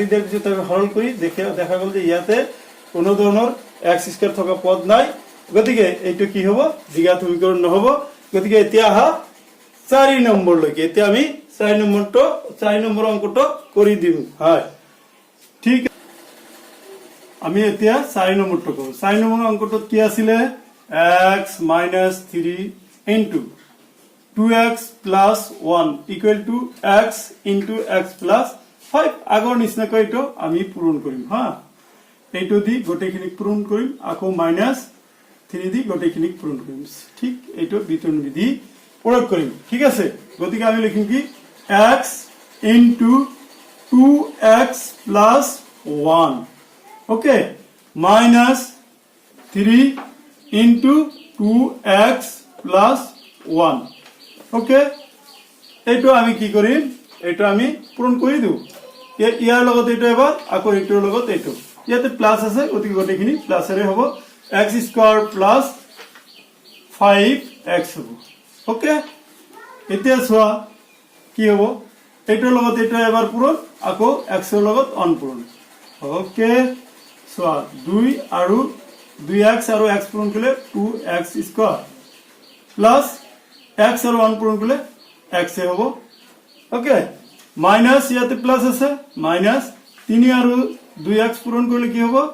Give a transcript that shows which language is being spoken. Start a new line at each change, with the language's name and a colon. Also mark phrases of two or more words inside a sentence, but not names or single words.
Assamese: দিয়াৰ পিছত তাক সৰল কৰি দেখা গ'ল যে ইয়াতে কোনো ধৰণৰ x স্কয়ার থকা পদ নাই গতিকে এইটো কি হ'ব দ্বিঘাত সমীকৰণ নহব গতিকে এতিয়া আহা 4 নম্বৰ লৈকে এতিয়া আমি 4 নম্বৰ অংকটো কৰি দিম হয় ঠিক আমি এতিয়া 4 নম্বৰটো কৰো 4 নম্বৰ অংকটোত কি আছিল
English: x - 3 into 2x plus 1 equal to x into x plus 5
Assamese: আগৰ নিচিনাকৈ এইটো আমি পূৰণ কৰিম হা এইটো দি গোটেইখিনি পূৰণ কৰিম আকৌ -3 দি গোটেইখিনি পূৰণ কৰিম ঠিক এইটো বিতৰণ বিধি প্ৰয়োগ কৰিম ঠিক আছে গতিকে আমি লিখিম কি
English: x into 2x plus 1
Assamese: ওকে
English: -3 into 2x plus 1
Assamese: ওকে এইটো আমি কি কৰিম এইটো আমি পূৰণ কৰি দিও ইয়াৰ লগত এইটো এবাৰ আকৌ এইটোৰ লগত এইটো ইয়াতে প্লাস আছে গতিকে গোটেইখিনি প্লাসৰে হ'ব
English: x square plus
Assamese: 5x হ'ব ওকে এতিয়া চোৱা কি হ'ব এইটোৰ লগত এইটো এবাৰ পূৰণ আকৌ x ৰ লগত অনপূৰণ ওকে চোৱা 2 আৰু 2x আৰু x পূৰণ কৰিলে
English: 2x square plus x
Assamese: আৰু 1 পূৰণ কৰিলে x হ'ব ওকে মাইনাস ইয়াতে প্লাস আছে মাইনাস 3 আৰু 2x পূৰণ কৰিলে কি হ'ব